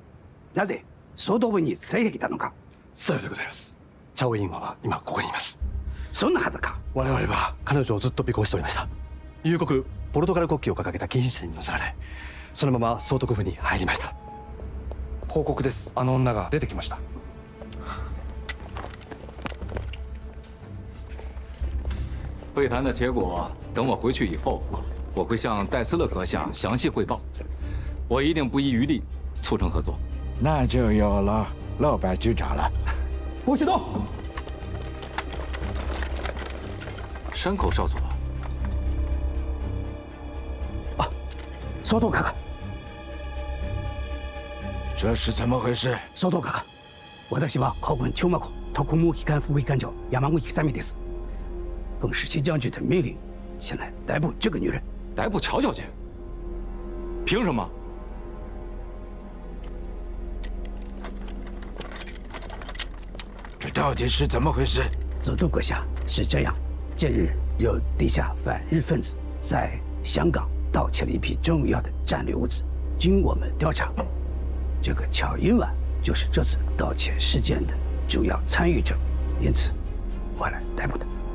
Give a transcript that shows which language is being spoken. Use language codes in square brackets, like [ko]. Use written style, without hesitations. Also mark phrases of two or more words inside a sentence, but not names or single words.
[ja] なぜ総督部に連れてきたのか。さようでございます。チャオインマは今ここにいます。そんなはずか。我々は彼女をずっと尾行しておりました。夕刻ポルトガル国旗を掲げた禁止線に乗せられ、そのまま総督府に入りました。報告です。あの女が出てきました。 [zh] 会谈的结果，等我回去以后，我会向戴斯勒阁下详细汇报。我一定不遗余力促成合作。那就有了老白局长了。不许动！山口少佐。啊，総督閣下。这是怎么回事？ [ja] 総督閣下，私は海軍長幕特務機関副機関長山口久美です。 [zh] 奉十七将军的命令，前来逮捕这个女人。逮捕乔小姐？凭什么？这到底是怎么回事？总督阁下，是这样：近日有地下反日分子在香港盗窃了一批重要的战略物资，经我们调查，这个乔英婉就是这次盗窃事件的主要参与者，因此我来逮捕他。